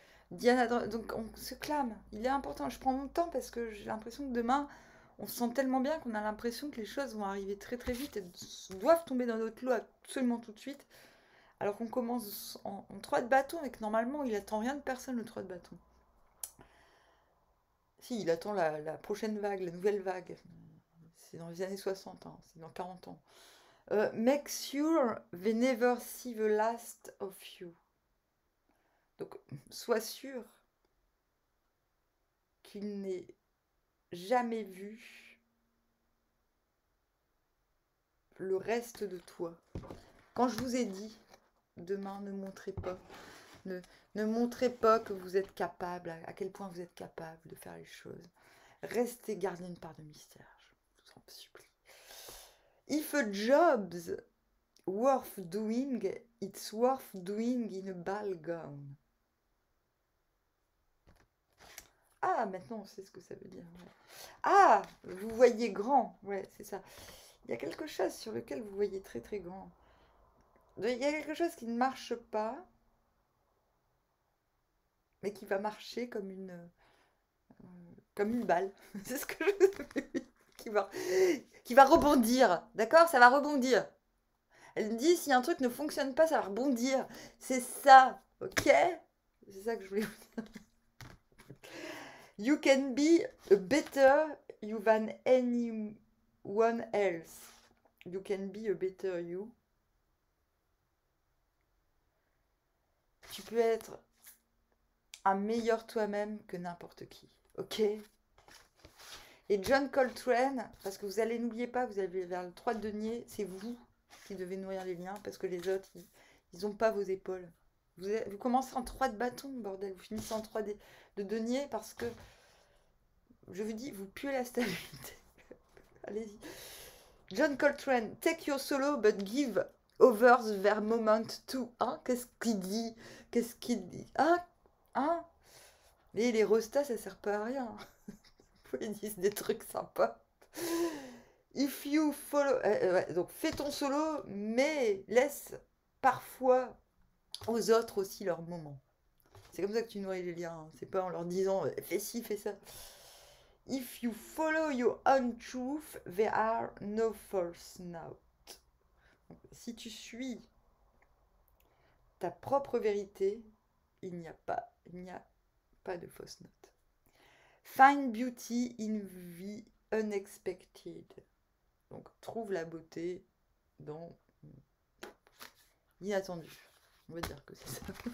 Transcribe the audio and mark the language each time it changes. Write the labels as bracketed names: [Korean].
[French] Diana, donc on se clame. Il est important. Je prends mon temps parce que j'ai l'impression que demain, on se sent tellement bien qu'on a l'impression que les choses vont arriver très très vite et doivent tomber dans notre lot absolument tout de suite. Alors qu'on commence en 3 de bâton et que normalement il attend rien de personne le 3 de bâton. Si, il attend la prochaine vague, la nouvelle vague. C'est dans les années 60, hein, c'est dans 40 ans. [English] Make sure they never see the last of you. [French] Donc, sois sûr qu'il n'ait jamais vu le reste de toi. Quand je vous ai dit, demain, ne montrez pas. Ne montrez pas que vous êtes capable, à quel point vous êtes capable de faire les choses. Restez gardien une part de mystère, je vous en supplie. [English] If a job's worth doing, it's worth doing in a ball gown. [French] Ah, maintenant on sait ce que ça veut dire. Ouais. Ah, vous voyez grand. Ouais, c'est ça. Il y a quelque chose sur lequel vous voyez très très grand. Il y a quelque chose qui ne marche pas, mais qui va marcher comme une balle. C'est ce que je... qui va rebondir. D'accord? Ça va rebondir. Elle me dit, si un truc ne fonctionne pas, ça va rebondir. C'est ça. Ok? C'est ça que je voulais vous dire. [English] You can be a better you than anyone else. You can be a better you. [French] Tu peux être un meilleur toi-même que n'importe qui. Ok? Et John Coltrane, parce que vous allez, n'oubliez pas, vous allez vers le 3 de denier, c'est vous qui devez nourrir les liens, parce que les autres, ils n'ont pas vos épaules. Vous commencez en 3 de bâton, bordel. Vous finissez en 3 de denier, parce que, je vous dis, vous puez la stabilité. Allez-y. [English] John Coltrane, take your solo, but give others their moment too. [French] Hein? Qu'est-ce qu'il dit? Qu'est-ce qu'il dit? Hein? Les restas, ça sert pas à rien. Ils disent des trucs sympas. [English] If you follow... [French] ouais, donc fais ton solo, mais laisse parfois aux autres aussi leur moment. C'est comme ça que tu nourris les liens. Hein. C'est pas en leur disant fais ci, fais ça. [English] If you follow your own truth, there are no false notes. [French] Si tu suis ta propre vérité, il n'y a pas de fausse note. [English] Find beauty in the unexpected. [French] Donc trouve la beauté dans l'inattendu. On va dire que c'est ça.